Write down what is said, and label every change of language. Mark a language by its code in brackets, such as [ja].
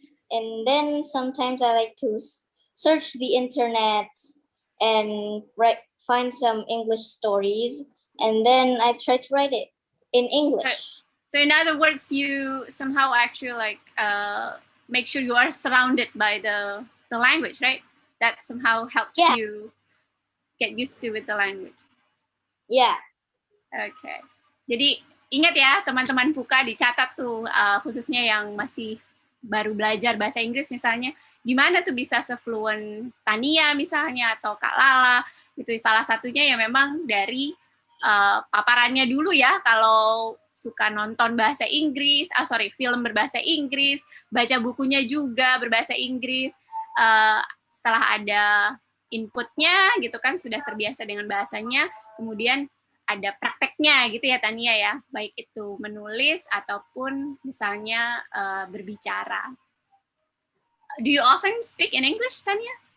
[en] And then sometimes I like to search the internet and find some English stories, and then I try to write it in English. So in other words, you somehow actually like make sure you are surrounded by the language, right? That somehow helps you get used to with the language. Yeah. Okay. [id] Jadi ingat ya teman-teman Puka, dicatat tuh khususnya yang masih baru belajar bahasa Inggris misalnya, gimana tuh bisa sefluent Tania misalnya atau Kak Lala, itu salah satunya ya memang dari paparannya dulu ya, kalau suka nonton bahasa Inggris, film berbahasa Inggris, baca bukunya juga berbahasa Inggris, setelah ada inputnya gitu kan, sudah terbiasa dengan bahasanya, kemudian ada prakteknya gitu ya Tania ya, baik itu menulis ataupun misalnya berbicara. [en] Do you often speak in English, Tania?